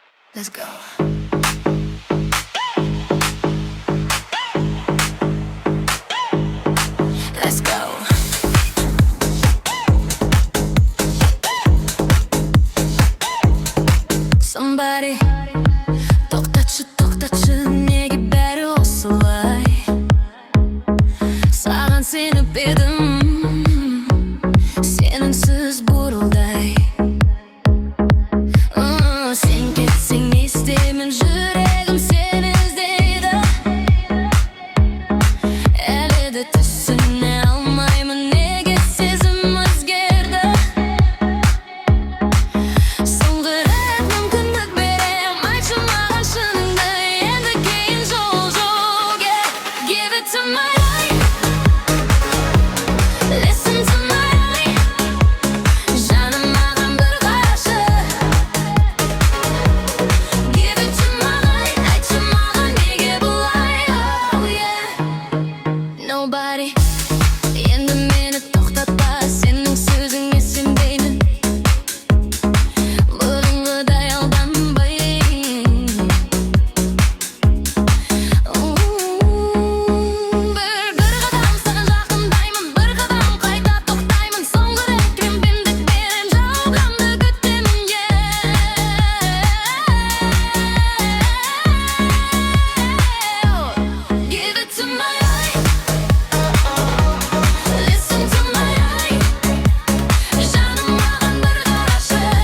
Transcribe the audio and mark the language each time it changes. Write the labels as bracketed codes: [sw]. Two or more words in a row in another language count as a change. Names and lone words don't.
[en] Let's go. Let's go. [kk] Somebody тоқтатшы неге бәрі осылай саған сеніп едім сеніңсіз бурылдай сен кетсең не істеймін жүрегім сені іздейді әлі де түсіне алмаймын неге сезім өзгерді соңғы рет мүмкіндік берем айтшы маған шыныңды енді кейін жол жоқ [en] Give it to my life Listen to my life [kk] жаным маған бір қарашы [en] Give it to my life [kk] айтшы маған неге бұлай [en] Oh yeah Nobody [kk] енді мені тоқтатпа сенің сөзіңе сенбеймін бұрынғыдай алданбай бір қадам саған жақындаймын бір қадам қайта тоқтаймын соңғы рет мүмкіндік берем жалғанды күтемін [en] Give it to my life Listen to my life жаным маған бір қарашы